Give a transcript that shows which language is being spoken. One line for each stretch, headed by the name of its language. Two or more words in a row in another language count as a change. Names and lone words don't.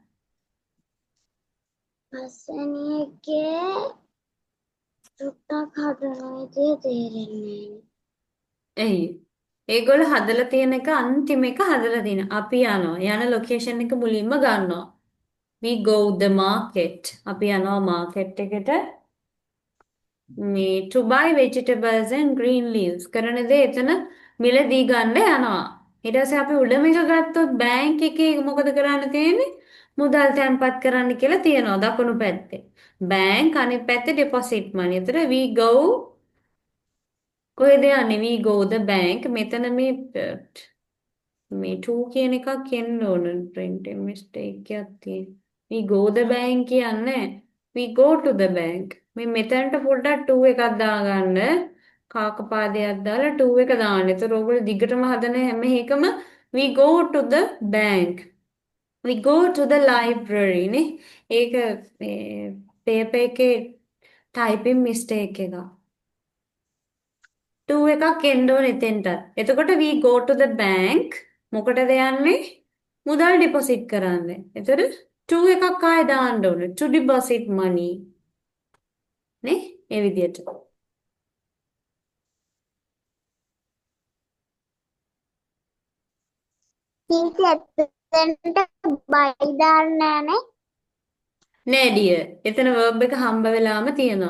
Sinhala: පස්වෙනි එකේ චුට්ටක් හදන විදිය තේරෙන්නේ එයි. ඒගොල්ලෝ හදලා තියෙන එක අන්තිම එක හදලා තියෙන. අපි යනවා. යන ලොකේෂන් එක මුලින්ම ගන්නවා.
English: We go the market.
Sinhala: අපි යනවා මාකට් එකට. මේ
English: to buy vegetables and green leaves
Sinhala: කරන දේ එතන මිලදී ගන්න යනවා. ඊට පස්සේ අපි උඩම එක ගත්තොත් බැංක් එකේ මොකද කරන්න තියෙන්නේ? මුදල් තැන්පත් කරන්න කියලා තියෙනවා දකුණු පැත්තේ. බැංක් අනිත් පැත්තේ
English: deposit money.
Sinhala: එතන
English: we go
Sinhala: කොහෙද යන්නේ?
English: we go the bank.
Sinhala: මෙතන මේ 2 කියන එකක් එන්න ඕන.
English: printing mistake
Sinhala: එකක් තියෙන.
English: we go the bank කියන්නේ we go to the bank.
Sinhala: මේ මෙතනට පොඩ්ඩක් 2 එකක් දාගන්න. කාකපාදයක් දාලා 2 එක දාන්න. ඒතර ඔයගොල්ලෝ දිගටම හදන හැම එකම
English: we go to the bank. we go to the library
Sinhala: නේ. ඒක මේ පේපර් එකේ
English: typing mistake
Sinhala: එකක්. 2 එකක් එන්න ඕනේ එතෙන්ට. එතකොට
English: we go to the bank
Sinhala: මොකටද යන්නේ? මුදල් ඩිපොසිට් කරන්න. එතකොට 2 එකක් ආයෙ දාන්න ඕනේ.
English: to deposit money.
Sinhala: නේ? ඒ විදිහට. ටීචර් එතනට බයි දාන්න නෑනේ. නෑ ඩියර්. එතන verb එක හම්බ වෙලාම තියෙනවා.